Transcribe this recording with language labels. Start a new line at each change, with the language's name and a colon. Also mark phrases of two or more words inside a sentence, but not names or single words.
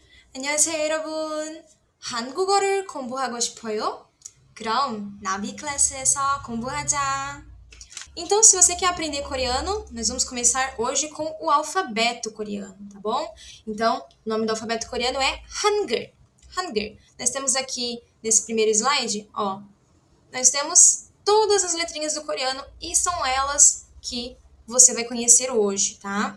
Korean: 안녕하세요, 여러분. 한국어를 공부하고 싶어요? 그럼 나비 클래스에서 공부하자.
Portuguese: Então, se você quer aprender coreano, nós vamos começar hoje com o alfabeto coreano, tá bom? Então, o nome do alfabeto coreano é Hangul. Hangul. Nós temos aqui nesse primeiro slide, ó, nós temos todas as letrinhas do coreano e são elas que você vai conhecer hoje, tá?